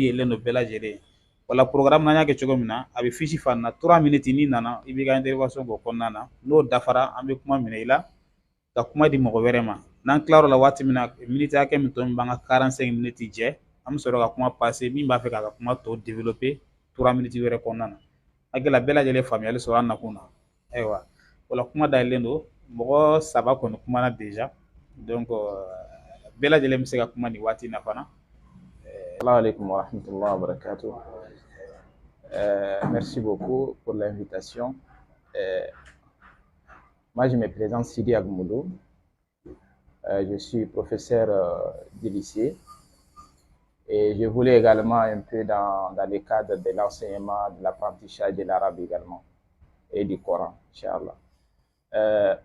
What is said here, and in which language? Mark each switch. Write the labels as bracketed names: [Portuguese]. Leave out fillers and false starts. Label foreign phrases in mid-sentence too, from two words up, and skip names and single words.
[Bambara] yɛlɛlen don bɛɛ lajɛlen wala programme n'an y'a kɛ cogo min na a bɛ fiche fana na 3 minutes n'i nana i b'i ka intervention k'o kɔnɔna na n'o dafara an bɛ kuma minɛ i la ka kuma di mɔgɔ wɛrɛ ma n'an tilar'o la waati min na minute hakɛ min tɔ min b'an ka 45 minutes jɛ an bɛ sɔrɔ ka kuma passer min b'a fɛ k'a ka kuma tɔ développer 3 minutes wɛrɛ kɔnɔna na hakilila bɛɛ lajɛlen faamuyali sɔrɔ an nakun na ayiwa wala kuma dayɛlɛlen don mɔgɔ 3 kɔni kumana [French] déjà donc [Bambara] bɛɛ lajɛlen bɛ se ka kuma nin waati in na fana. [Arabic] السلام عليكم ورحمة الله وبركاته. [French] Merci beaucoup pour l'invitation. Moi, je me présente Sidi Agmoudou. Je suis professeur du lycée et je voulais également un peu dans le cadre de l'enseignement, de l'apprentissage de l'arabe également et du Coran, Inch'Allah.